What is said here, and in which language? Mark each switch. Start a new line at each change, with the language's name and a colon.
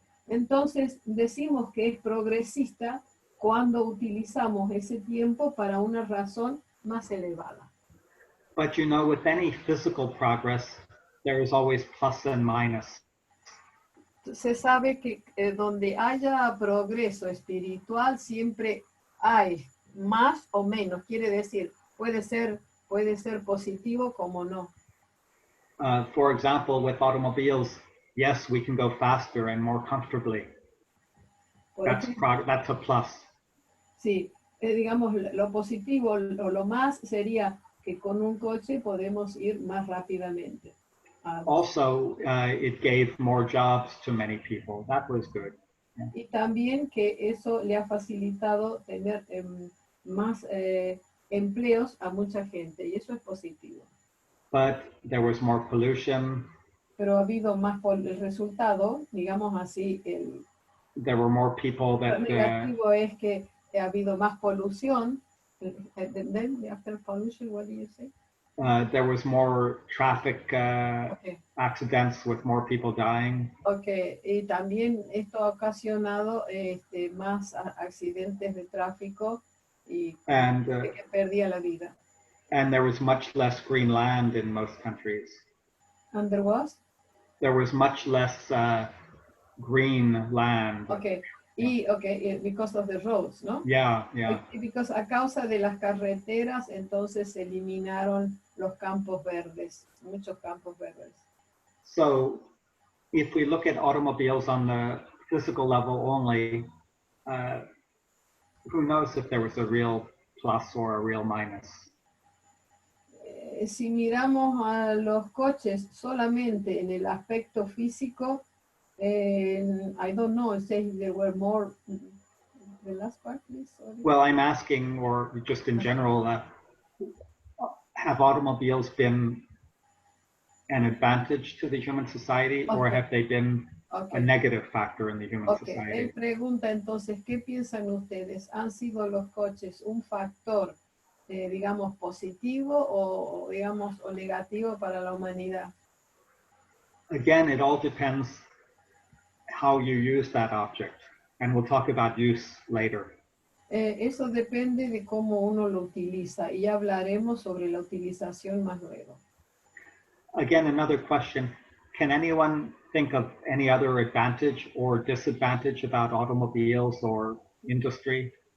Spanish: Entonces decimos que es progresista cuando utilizamos ese tiempo para una razón más elevada.
English: But you know, with any physical progress, there is always plus and minus.
Spanish: Se sabe que donde haya progreso espiritual siempre hay más o menos, quiere decir, puede ser positivo como no.
English: For example, with automobiles, yes, we can go faster and more comfortably. That's a plus.
Spanish: Sí, digamos, lo positivo o lo más sería que con un coche podemos ir más rápidamente.
English: Also, it gave more jobs to many people. That was good. Yeah.
Spanish: Y también que eso le ha facilitado tener más empleos a mucha gente, y eso es positivo.
English: But there was more pollution.
Spanish: Pero ha habido más el resultado, digamos así,
English: there were more people that.
Spanish: Lo negativo es que ha habido más polución.
English: Then after pollution, what do you say? There was more traffic Okay. accidents with more people dying.
Spanish: Okay, y también esto ha ocasionado más accidentes de tráfico y que perdía la vida.
English: And there was much less green land in most countries. And there was? There was much less green land. Okay. Because of the roads, ¿no? Yeah.
Spanish: Because a causa de las carreteras, entonces se eliminaron los campos verdes, muchos campos verdes.
English: So, if we look at automobiles on the physical level only, who knows if there was a real plus or a real minus?
Spanish: Si miramos a los coches solamente en el aspecto físico,
English: I don't know, it says there were more. The last part, please. Sorry. Well, I'm asking, or just in general, have automobiles been an advantage to the human society, or have they been a negative factor in the human society? Él pregunta entonces, ¿qué piensan ustedes? ¿Han sido los coches un factor, digamos, positivo o, digamos, o negativo para la humanidad? Again, it all depends how you use that object, and we'll talk about use later. Eso depende de cómo uno lo utiliza, y ya hablaremos sobre la utilización más luego. Again, another question. Can anyone think of any other advantage or disadvantage about automobiles or industry?